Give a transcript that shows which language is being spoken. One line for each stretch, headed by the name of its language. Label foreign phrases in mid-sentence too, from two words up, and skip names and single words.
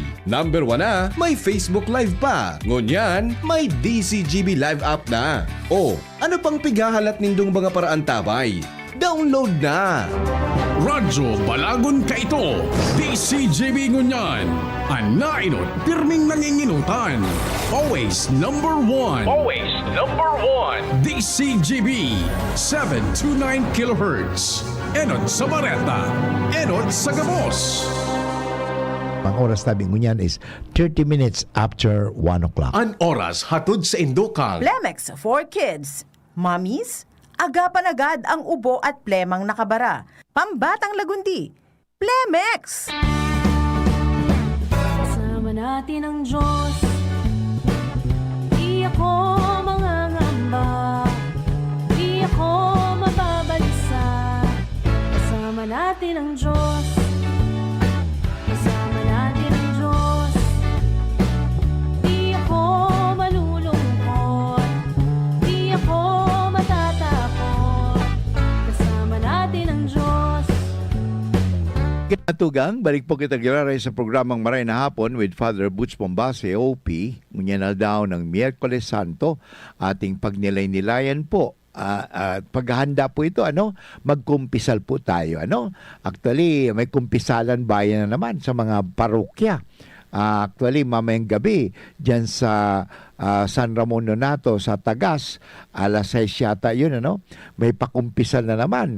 Bikol: Number 1 na, may Facebook Live pa. Ngunyan, may DZGB Live app na. O, ano pang pigahalat nindong mga paraan tabay? Download na! Radyo Balagon ka ito! DCGB Ngunyan! Anainot, pirming nanginginutan!
English: Always number one! Always number one!
Bikol: DCGB 729 kHz. Enot sa Bareta, Enot sa Gabos. Ang oras tabi ngunyan is
English: 30 minutes after 1 o'clock.
Bikol: An oras hatod sa Indokang. Plemex for Kids.
Filipino: Mommies, agapan agad ang ubo at plemang nakabara. Pambatang lagundi. Plemex! Kasama natin ang Diyos. Di ako mangangamba. Di ako mababalisa. Kasama natin ang Diyos. Kasama natin ang Diyos. Di ako malulungkot. Di ako matatakot. Kasama natin ang Diyos.
Bikol: Kinatugang, balik po kita giraray sa programang Maray na Hapon with Father Butch Pombase, OP. Ngunyan na daw ng Miyerkules Santo,
Filipino: ating pagnilay-nilayan po. Paghahanda po ito, magkumpisal po tayo. Actually, may kumpisalan bayan na naman sa mga parokya. Actually, mamayang gabi, dyan sa San Ramon Nonato, sa Tagas, alas 6 yata yun, may pakumpisal na naman.